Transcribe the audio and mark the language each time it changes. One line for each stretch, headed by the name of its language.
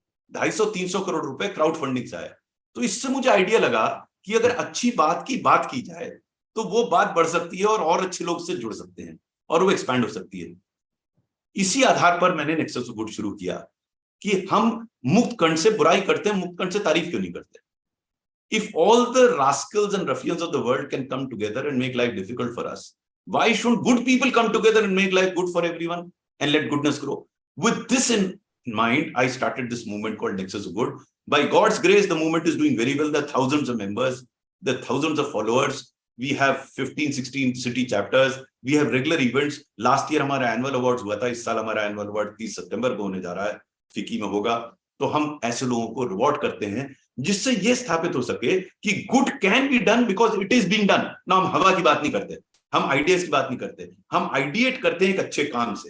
Hindi: 250-300 करोड़ रुपए crowd funding से आया। तो इससे मुझे आइडिया लगा कि अगर अच्छी बात की जाए तो वो बात बढ़ सकती है, और अच्छे लोग से जुड़ सकते हैं, और वो एक्सपैंड हो सकती है। इसी आधार पर मैंने नेक्सस ऑफ गुड शुरू किया कि हम मुक्त कंठ से बुराई करते हैं, मुक्त कंठ से तारीफ क्यों नहीं करते?
English: If all the rascals and ruffians of the world can come together and make life difficult for us, why shouldn't good people come together and make life good for everyone and let goodness grow? With this in mind, I started this movement called Nexus of Good. By God's grace, the movement is doing very well. There are thousands of members, there are thousands of followers. We have 15-16 city chapters. We have regular events. Last year
Hindi: हमारा annual awards हुआ था, इस साल हमारा annual award 30 सितंबर को होने जा रहा है, फिक्की में होगा। तो हम ऐसे लोगों को रिवॉर्ड करते हैं जिससे ये स्थापित हो सके कि
English: Good can be done because it is being done.
Hindi: ना हम हवा की बात नहीं करते, हम आइडियाज की बात नहीं करते, हम आइडिएट करते हैं एक अच्छे काम से।